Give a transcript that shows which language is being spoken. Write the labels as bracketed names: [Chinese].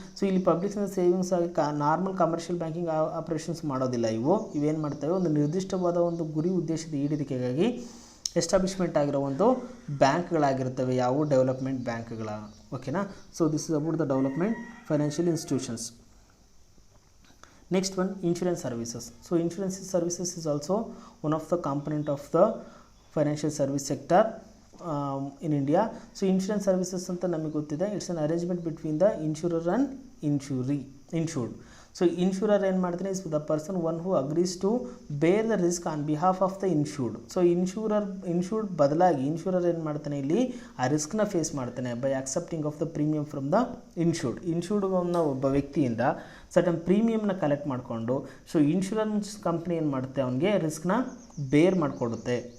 [Kannada] So ಇಲ್ಲಿ ಪಬ್ಲಿಕ್ನ savings ಆಗಿ normal commercial banking operations ಮಾಡೋದಿಲ್ಲ. ಇವೇನು ಮಾಡ್ತವೆ, ಒಂದು ನಿರ್ದಿಷ್ಟವಾದ ಒಂದು ಗುರಿ ಉದ್ದೇಶದ ಈಡೇರಿಕೆಗಾಗಿ ಎಸ್ಟಾಬ್ಲಿಷ್ಮೆಂಟ್ ಆಗಿರೋ ಒಂದು ಬ್ಯಾಂಕ್ಗಳಾಗಿರ್ತವೆ ಯಾವುವು ಡೆವಲಪ್ಮೆಂಟ್ ಬ್ಯಾಂಕ್ಗಳ. ಓಕೆನಾ. [English] So this is about the development financial institutions. Next one, insurance services. So insurance services is also one of the component of the financial service sector in India. So insurance services [Kannada] anta namage gottide, [English] it's an arrangement between the insurer and insured. So insurer [Kannada] ಏನು ಮಾಡ್ತಾನೆ, [English] is the person one who agrees to bear the risk on behalf of the insured. [Kannada] So insured ಬದಲಾಗಿ ಇನ್ಶೂರರ್ ಏನು ಮಾಡ್ತಾನೆ, ಇಲ್ಲಿ ಆ ರಿಸ್ಕ್ನ face ಮಾಡ್ತಾನೆ [English] by accepting of the premium from the insured [Kannada] ಅನ್ನೋ ಒಬ್ಬ ವ್ಯಕ್ತಿಯಿಂದ ಸರ್ಟನ್ ಪ್ರೀಮಿಯಮ್ನ ಕಲೆಕ್ಟ್ ಮಾಡಿಕೊಂಡು, ಸೊ ಇನ್ಶೂರೆನ್ಸ್ ಕಂಪ್ನಿ ಏನು ಮಾಡುತ್ತೆ, ಅವನಿಗೆ ರಿಸ್ಕ್ನ ಬೇರ್ ಮಾಡಿಕೊಡುತ್ತೆ.